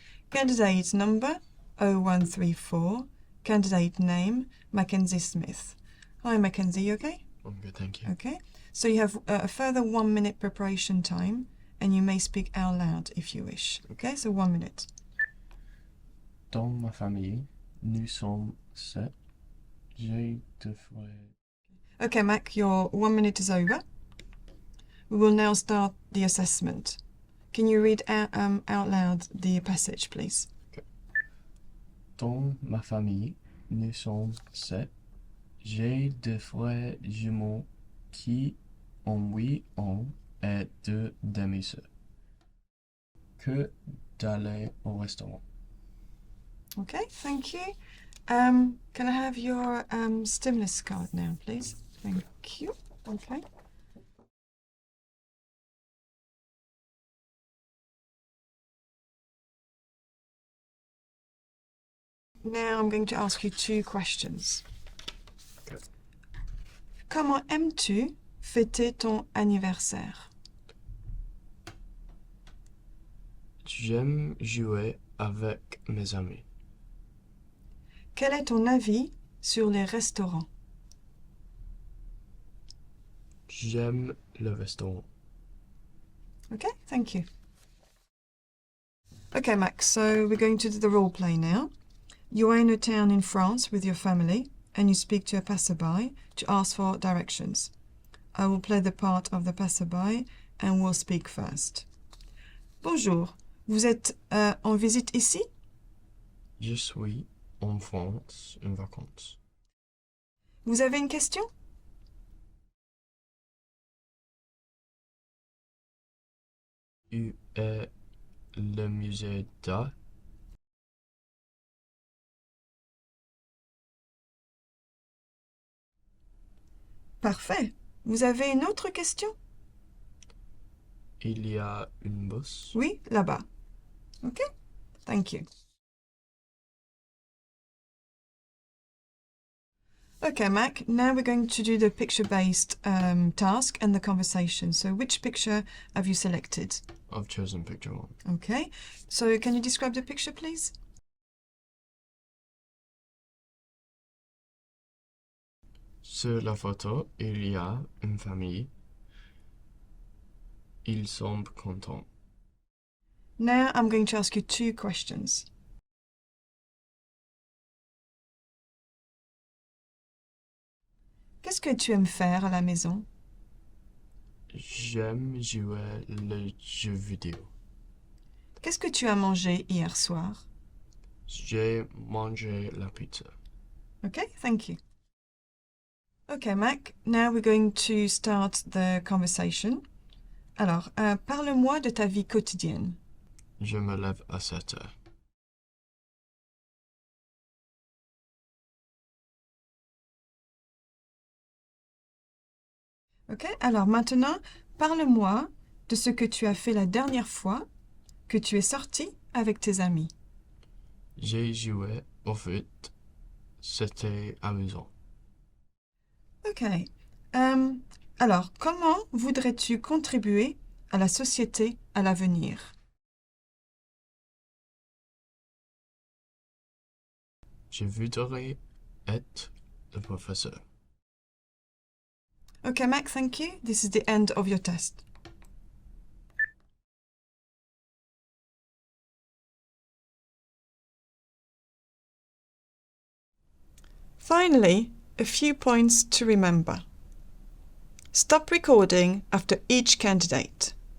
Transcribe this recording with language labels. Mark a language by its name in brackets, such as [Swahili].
[English] Candidate number 0134. Candidate name, Mackenzie Smith. Hi Mackenzie, you okay? I'm good, thank you. Okay, so you have a further 1 minute preparation time, and you may speak out loud if you wish. Okay, so 1 minute. [French] Dans ma famille, nous sommes 7. J'ai 2 frères. [English] Okay, Mac, your 1 minute is over. We will now start the assessment. Can you read out loud the passage, please? Okay. [French] Dans ma famille, nous sommes 7. J'ai 2 frères jumeaux qui ont 8 ans et 2 demi-sœurs. Que d'aller au restaurant. [English] Okay, thank you. Can I have your stimulus card now, please? Thank you. Okay. Now I'm going to ask you 2 questions. Okay. [French] Comment aimes-tu fêter ton anniversaire? J'aime jouer avec mes amis. Quel est ton avis sur les restaurants? J'aime le restaurant. [English] Okay, thank you. Okay, Max, so we're going to do the role play now. You are in a town in France with your family, and you speak to a passerby to ask for directions. I will play the part of the passerby and will speak first. [French] Bonjour, vous êtes en visite ici? Je suis en France en vacances. Vous avez une question? Où est le musée d'art? Parfait. Vous avez une autre question? Il y a une bosse? Oui, là-bas. [English] Okay, thank you. Okay, Mac, now we're going to do the picture-based task and the conversation. So which picture have you selected? I've chosen picture 1. Okay, so can you describe the picture, please? [French] Sur la photo, il y a une famille. Ils semblent contents. [English] Now I'm going to ask you 2 questions. [French] Qu'est-ce que tu aimes faire à la maison? J'aime jouer les jeux vidéo. Qu'est-ce que tu as mangé hier soir? J'ai mangé la pizza. [English] Okay, thank you. Okay, Mac, now we're going to start the conversation. [French] Alors, parle-moi de ta vie quotidienne. Je me lève à 7 heures. Ok, alors maintenant, parle-moi de ce que tu as fait la dernière fois que tu es sorti avec tes amis. J'ai joué au foot. C'était amusant. Ok. Alors, comment voudrais-tu contribuer à la société à l'avenir? Je voudrais être le professeur. [English] Okay, Mac, thank you. This is the end of your test. Finally, a few points to remember. Stop recording after each candidate.